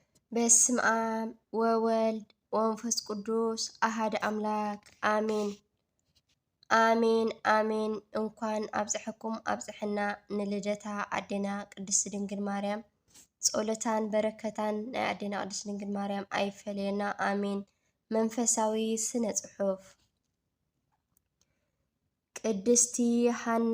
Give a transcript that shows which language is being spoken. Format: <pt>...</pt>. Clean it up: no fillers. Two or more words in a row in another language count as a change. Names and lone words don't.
<gez>በስመ አብ ወወልድ ወመንፈስ ቅዱስ አሐደ አምላክ አሜን አሜን አሜን።</gez> <ti>እንኳን አብጽሕኩም አብጽሕና ንልደታ አዴና ቅድስት ድንግል ማርያም ጸሎታን በረከታን ናይ አዴና ቅድስት ድንግል ማርያም አይፈለየና አሜን። መንፈሳዊ ስነ ጽሑፍ ቅድስቲ ሃና</ti>